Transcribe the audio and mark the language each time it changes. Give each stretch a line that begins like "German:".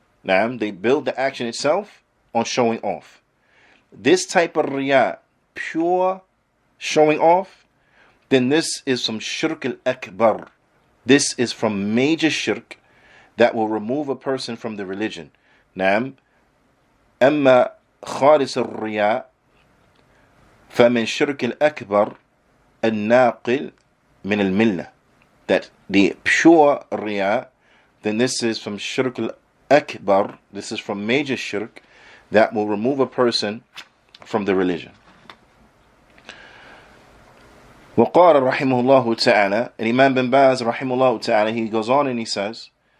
English: They build the action itself on showing off. This type of riya, pure showing off, then this is from shirk al-akbar. This is from major shirk that will remove a person from the religion.
Arabic: أما خالص الرياء فمن شرك الأكبر الناقل من الملة.
English: That the pure riya, then this is from shirk al-akbar, this is from major shirk that will remove a person from the religion.
Arabic: وقال رحمه الله تعالى,
English: and Imam bin Baz رحمه الله تعالى, he goes on and he says,